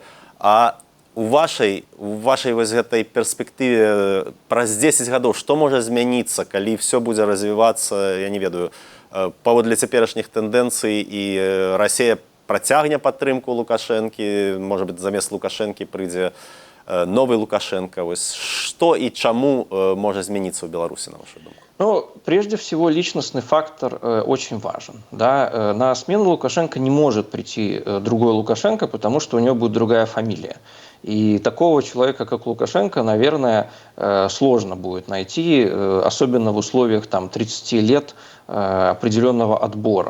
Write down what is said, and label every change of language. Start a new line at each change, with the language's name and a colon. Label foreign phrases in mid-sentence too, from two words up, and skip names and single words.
Belarusian: А у вашай вось гэтай перспектыве праз 10 гадоў што можа змяніцца, калі ўсё будзе развівацца, я не ведаю, паводле цяперашніх тэндэнцый, і Расія працягне падтрымку Лукашэнкі, можа быць, замест Лукашэнкі прыйдзе новый Лукашенко. Вось што і чаму можа змяніцца ў Беларусі, на вашу думку?
Russian: Ну, прежде всего, личностный фактор очень важен. Да? На смену Лукашенко не может прийти другой Лукашенко, потому что у него будет другая фамилия. И такого человека, как Лукашенко, наверное, сложно будет найти, особенно в условиях 30 лет определенного отбора.